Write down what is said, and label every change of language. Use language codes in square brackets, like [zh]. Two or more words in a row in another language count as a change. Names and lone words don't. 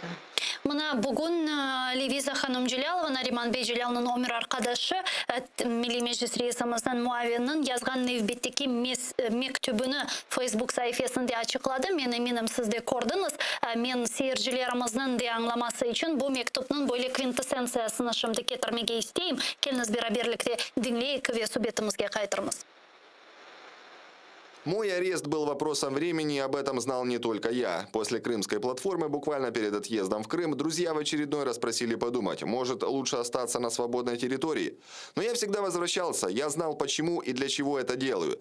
[crh] Mına bugün Levisa Hanım Cilalova, Nariman Bey Cilalov'un ömür arkadaşı, Milli Meclis Reisimizin muavinin yazgan nevbetteki mektubunu Facebook sayfasında açıkladı. Men eminim siz de gördünüz. Men seyircilerimizin de anlaması için bu mektubun böyle kvintessensiyasını şimdi getirmeye isteyim. Keliniz beraberlikte dinleyik ve subetimizge kaytırmız. [ru] Мой арест был вопросом времени, и об этом знал не только я. После крымской платформы, буквально перед отъездом в Крым, друзья в очередной раз просили подумать, может, лучше остаться на свободной территории. Но я всегда возвращался, я знал, почему и для чего это делаю.